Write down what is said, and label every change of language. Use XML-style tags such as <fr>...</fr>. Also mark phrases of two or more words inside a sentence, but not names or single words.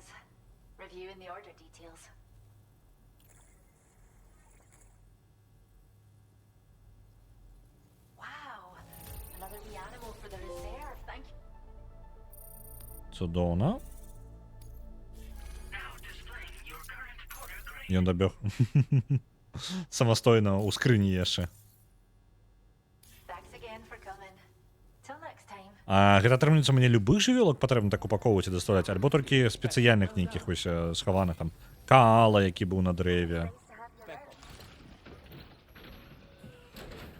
<en>Reviewing the order details. Wow, another wee animal for the reserve. Thank you.</en> <be>Цудоўна.</be> <en>Now displaying your current Porter grade.</en> <be>Ён дабег. Самастойна ў скрыні яшчэ.</be> <en>Thanks again for coming. Till next time.</en> <be>А гэта атрымліваецца, мне любых жывёлак патрэбна так упаковваць і даставляць, альбо толькі спецыяльных нейкіх вось схаваных там. Каала, які быў на дрэве.</be>